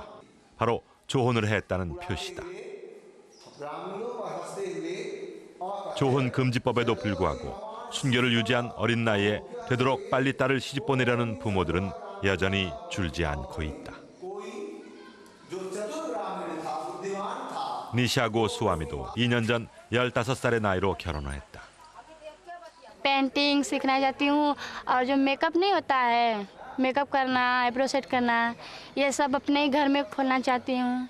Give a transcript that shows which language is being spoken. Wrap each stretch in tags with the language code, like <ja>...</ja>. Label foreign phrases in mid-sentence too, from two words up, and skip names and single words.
<ko>바로 조혼을 했다는 표시다. 조혼 금지법에도 불구하고 순결을 유지한 어린 나이에 되도록 빨리 딸을 시집 보내려는 부모들은 여전히 줄지 않고 있다. 니샤고 수아미도 2년 전 15살의 나이로 결혼을 했다.</ko> <hi>पेंटिंग सीखना चाहती हूँ और जो मेकअप नहीं होता है मेकअप करना</hi> <en>eyebrow set</en> <hi>करना ये सब अपने ही घर में खोलना चाहती हूँ.</hi>